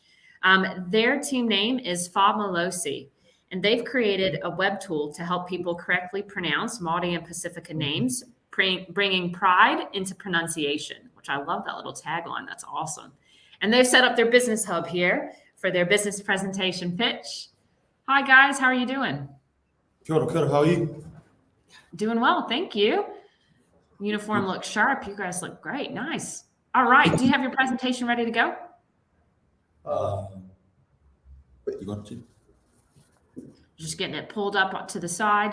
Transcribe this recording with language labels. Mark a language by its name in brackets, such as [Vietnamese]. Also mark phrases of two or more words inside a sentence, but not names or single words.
[English] Their team name is Fa Malosi, and they've created a web tool to help people correctly pronounce Māori and Pacifica names, bringing pride into pronunciation, which I love that little tagline. That's awesome. And they've set up their business hub here for their business presentation pitch. Hi, guys. How are you doing? [Māori] Kia ora, [English] how are you? Doing well, thank you. Uniform looks sharp. You guys look great. Nice. All right. Do you have your presentation ready to go? Wait, you got it? Just getting it pulled up to the side.